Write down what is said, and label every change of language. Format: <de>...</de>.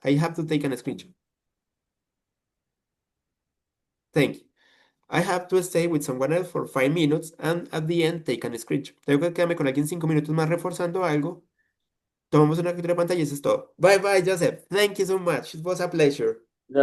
<en>I have to take a screenshot. Thank you. I have to stay with someone else for 5 minutes and at the end take a screenshot.</en> <es>Tengo que quedarme con alguien 5 minutos más reforzando algo. Tomamos una captura de pantalla y eso es todo.</es> <en>Bye bye, Joseph. Thank you so much. It was a pleasure. Take</en>